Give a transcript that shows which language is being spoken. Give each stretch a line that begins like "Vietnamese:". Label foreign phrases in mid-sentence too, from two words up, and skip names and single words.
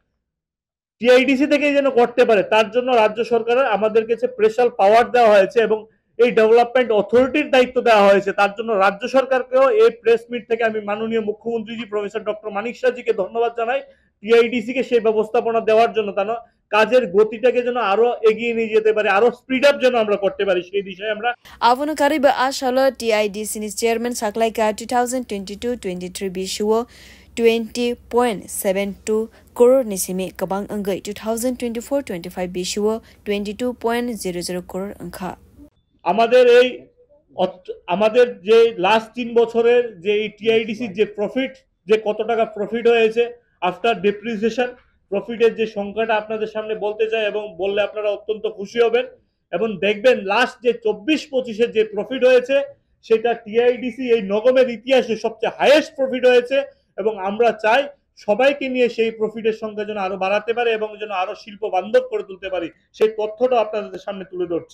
Bangla: টিআইডিসি থেকে যেন করতে পারে তার জন্য রাজ্য সরকারের আমাদেরকে
English: special power
Bangla: দেওয়া হয়েছে এবং এই
English: development authority
Bangla: দায়িত্ব দেওয়া হয়েছে তার জন্য রাজ্য সরকারকেও এই
English: press meet
Bangla: থেকে আমি মাননীয় মুখ্যমন্ত্রীজি প্রফেসর ডক্টর মানিক সাহাজিকে ধন্যবাদ জানাই টিআইডিসি কে সেই ব্যবস্থাপনা দেওয়ার জন্য কেন কাজের গতিটাকে যেন আরো এগিয়ে নিয়ে যেতে পারে আরো
English: speed up
Bangla: যেন আমরা করতে পারি সেই দিশায় আমরা
Kok Borok: avunu kariba ashalo TIDC ni chairman saklaika 2022-23 bishuo 20.72 crore nisimi kabang angai 2024-25 bishuo 22.00 crore angkha
Bangla: আমাদের যে লাস্ট 3 বছরের যে টিআইডিসি যে প্রফিট যে কত টাকা প্রফিট হয়েছে
English: after depreciation
Bangla: প্রফিটের যে সংখ্যাটা আপনাদের সামনে বলতে চাই এবং বললে আপনারা অত্যন্ত খুশি হবেন এবং দেখবেন লাস্ট যে 24-25 এর যে প্রফিট হয়েছে সেটা টিআইডিসি এই নগমের ইতিহাসে সবচেয়ে
English: highest profit
Bangla: হয়েছে এবং আমরা চাই সবাইকে নিয়ে সেই প্রফিটের সংখ্যা যেন আরো বাড়াতে পারে এবং যেন আরো শিল্প বান্ধব করে তুলতে পারি সেই তথ্যটা আপনাদের সামনে তুলে ধরছি।